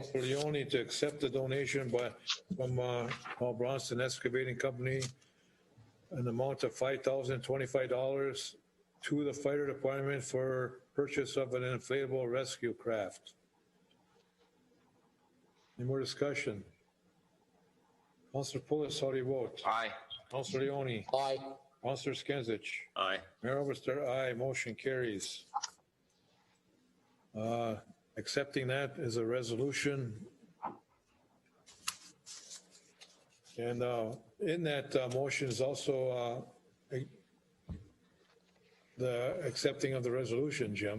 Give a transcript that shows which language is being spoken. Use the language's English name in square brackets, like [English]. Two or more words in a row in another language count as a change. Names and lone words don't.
[English] Councilor Leone to accept the donation from Paul Bronson Excavating Company, an amount of $5,025 to the fire department for purchase of an inflatable rescue craft. Any more discussion? Councilor Pulis, how do you vote? Aye. Councilor Leone? Aye. Councilor Skinsich? Aye. Mayor Oberstar, aye. Motion carries. Accepting that is a resolution. And in that motion is also the accepting of the resolution, Jim.